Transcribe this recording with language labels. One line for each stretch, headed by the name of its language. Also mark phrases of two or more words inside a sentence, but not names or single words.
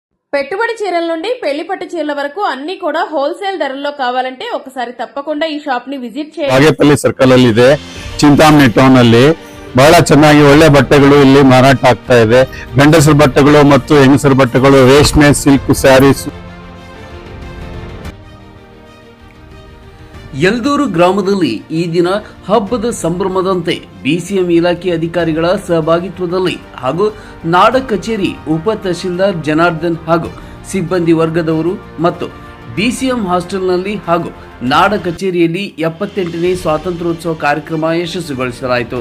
Telugu: పెట్టుబడి చీరల నుండి పెళ్లి పట్టు చీరల వరకు అన్ని కూడా హోల్సేల్ ధరల్లో కావాలంటే ఒకసారి తప్పకుండా ఈ షాప్ ని ವಿಸಿಟ್ చేయండి.
Kannada: ಬಾಗೇಪಲ್ಲಿ ಸರ್ಕಲ್ ಅಲ್ಲಿ ಇದೆ, ಚಿಂತಾಮಣಿ ಟೌನ್ ಅಲ್ಲಿ ಬಹಳ ಚೆನ್ನಾಗಿ ಒಳ್ಳೆ ಬಟ್ಟೆಗಳು ಇಲ್ಲಿ ಮಾರಾಟ ಆಗ್ತಾ ಇದೆ. ಗಂಡಸರ ಬಟ್ಟೆಗಳು ಮತ್ತು ಹೆಂಗಸರ ಬಟ್ಟೆಗಳು, ರೇಷ್ಮೆ,
English: silk sarees.
Kannada: ಯಲ್ದೂರು ಗ್ರಾಮದಲ್ಲಿ ಈ ದಿನ ಹಬ್ಬದ ಸಂಭ್ರಮದಂತೆ ಬಿಸಿಎಂ ಇಲಾಖೆ ಅಧಿಕಾರಿಗಳ ಸಹಭಾಗಿತ್ವದಲ್ಲಿ ಹಾಗೂ ನಾಡ ಕಚೇರಿ ಉಪ ತಹಶೀಲ್ದಾರ್ ಜನಾರ್ದನ್ ಹಾಗೂ ಸಿಬ್ಬಂದಿ ವರ್ಗದವರು ಮತ್ತು ಬಿಸಿಎಂ ಹಾಸ್ಟೆಲ್ನಲ್ಲಿ ಹಾಗೂ ನಾಡ ಕಚೇರಿಯಲ್ಲಿ 78ನೇ ಸ್ವಾತಂತ್ರ್ಯೋತ್ಸವ ಕಾರ್ಯಕ್ರಮ ಯಶಸ್ವಿಗೊಳಿಸಲಾಯಿತು.